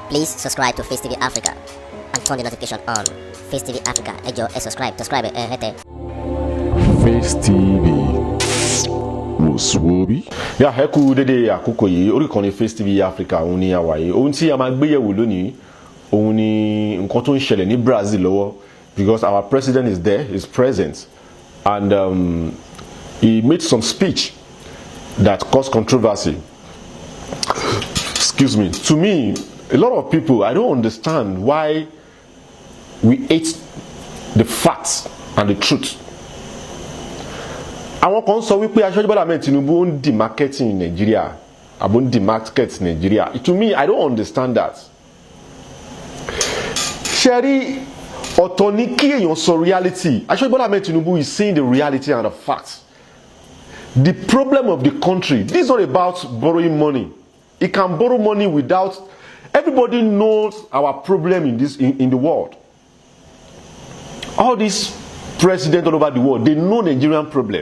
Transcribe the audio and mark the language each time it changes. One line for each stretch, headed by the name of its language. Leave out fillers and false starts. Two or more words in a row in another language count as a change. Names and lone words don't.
English: Please subscribe to Face TV Africa and turn the notification on. Face TV Africa,
Yoruba: ẹ jọ̀ọ́,
English: subscribe, hete. Face TV Muswobi.
Yoruba: Ya ẹ kú dédé àkókò yìí orí ìkànnì Face TV Africa òun ni àwa yìí. Ohun tí a máa gbé yẹ̀wò lónìí òun ni nǹkan tó ń ṣẹlẹ̀ ní Brazil lọ́wọ́,
English: because our president is there, is present, and he made some speech that caused controversy. Excuse me. To me, a lot of people, I don't understand why we hate the facts and the truth.
Yoruba: Àwọn kan sọ wípé Aṣíwájú Bola Tinubu ń di
English: marketing in Nigeria,
Yoruba: àbò ń di market Nigeria.
English: To me, I don't understand that. Sherry,
Yoruba: ọ̀tọ̀ ni kí èèyàn sọ reality.
English: Aṣíwájú Bola Tinubu is saying the reality and the facts. The problem of the country, this is not about borrowing money. He can borrow money without. Everybody knows our problem in the world. All these presidents all over the world, they know Nigerian problem.